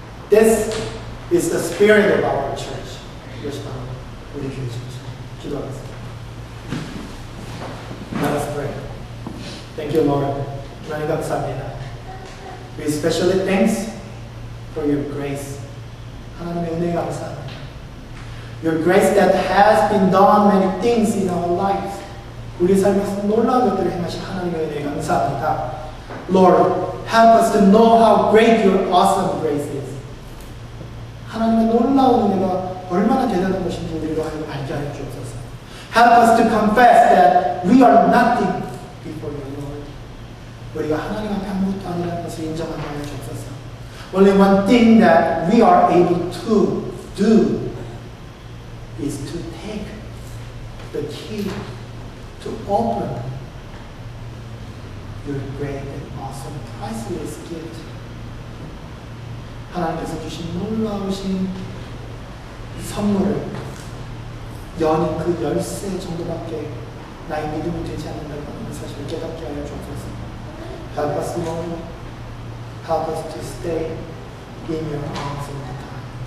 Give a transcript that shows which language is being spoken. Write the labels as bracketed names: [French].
[English] This is the spirit of our church. [Korean] 이것이 바로 우리 교회입니다. 기도하겠습니다. [English] Let us pray. Thank you, Lord. [Korean] 하나님 감사합니다. [English] We especially thanks for your grace. [Korean] 하나님의 은혜 감사합니다. [English] Your grace that has been done many things in our lives. [Korean] 우리 삶에서 놀라운 것들을 행하신 하나님의 은혜 감사합니다. [English] Lord, help us to know how great your awesome grace is. [Korean] 하나님의 놀라운 은혜가 얼마나 대단한 것인지 우리로 하여금 알게 하여 주옵소서. [English] Help us to confess that we are nothing before you, Lord. [Korean] 우리가 하나님 앞에 아무것도 아니라는 것을 인정하게 하여 주옵소서. [English] Only one thing that we are able to do is to take the key to open your great and awesome priceless gift. [Korean] 하나님께서 주신 놀라우신 선물을 여는 그 열쇠 정도밖에 나의 믿음이 되지 않는다는 사실을 깨닫게 하여 주옵소서. [English] Help us, Lord. Help us to stay in your arms all the time.